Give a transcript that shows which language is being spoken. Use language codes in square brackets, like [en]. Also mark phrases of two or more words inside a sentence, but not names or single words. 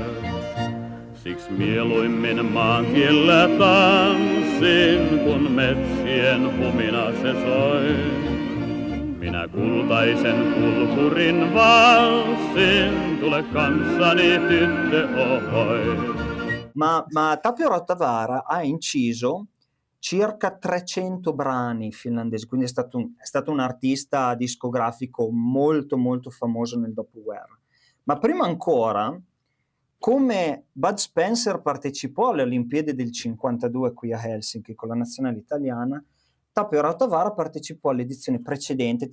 [fi] Siks mieluimmin maantiellä tanssin, kun metsien humina se soi. Minä kultaisen kulkurin valssin, tule kanssani tyttö ohoi. [it] Ma Tapio Rautavaara ha inciso circa 300 brani finlandesi, quindi è stato un artista discografico molto molto famoso nel dopoguerra. Ma prima ancora, come Bud Spencer partecipò alle Olimpiadi del 52 qui a Helsinki con la nazionale italiana, Tapio Rautavaara partecipò all'edizione precedente.